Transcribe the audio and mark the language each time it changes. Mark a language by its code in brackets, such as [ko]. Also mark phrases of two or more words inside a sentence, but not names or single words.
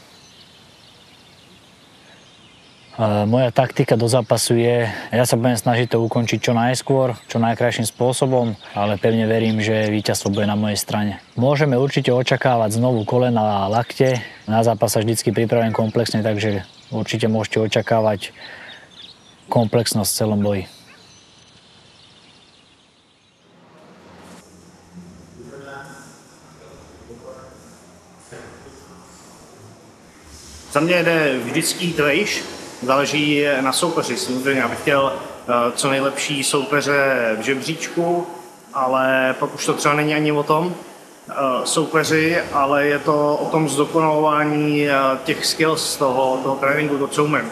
[sk] Moja taktika do zápasu je, ja sa budem snažiť to ukončiť čo najskôr, čo najkrajším spôsobom, ale pevne verím, že víťazstvo bude na mojej strane. Môžeme určite očakávať znovu kolena a lakte. Na zápas sa vždycky pripravujem komplexne, takže určite môžete očakávať komplexnosť v celom boji. [cs] Za mě jde vždycky jít vejš, záleží na soupeři. Samozřejmě já bych chtěl co nejlepší soupeře v žebříčku, ale pak už to třeba není ani o tom soupeři, ale je to o tom zdokonalování těch skills toho tréninku, to co umím.